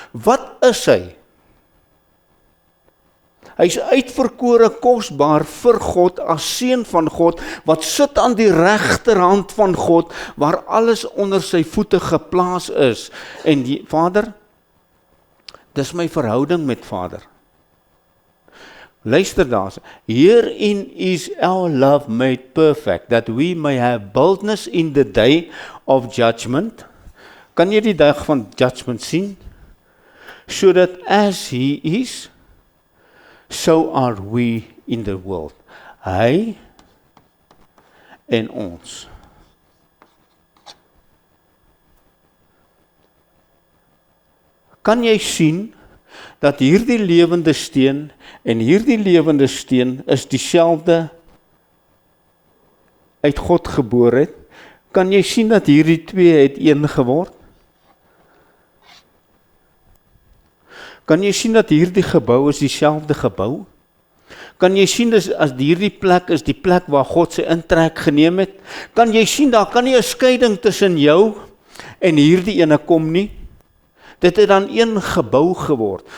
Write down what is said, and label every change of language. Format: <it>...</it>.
<af>Wat is hy? Hy is uitverkore kosbaar vir God, as seun van God, wat sit aan die regterhand van God, waar alles onder sy voete geplaas is. En die Vader, Dis my verhouding met Vader. Luister daar.</af> <en>Herein is our love made perfect, that we may have boldness in the day of judgment.</en> <af>Kan jy die dag van judgment sien?</af> <en>So that as he is, so are we in the world.</en> <af>Hy en ons. Kan jy sien dat hierdie lewende steen en hierdie lewende steen is dieselfde uit God gebore het? Kan jy sien dat hierdie twee het een geword? Kan jy sien dat hierdie gebou is dieselfde gebou? Kan jy sien as hierdie plek is die plek waar God sy intrek geneem het? Kan jy sien daar kan nie 'n skeiding tussen jou en hierdie ene kom nie? Dit het dan een gebou geword.</af>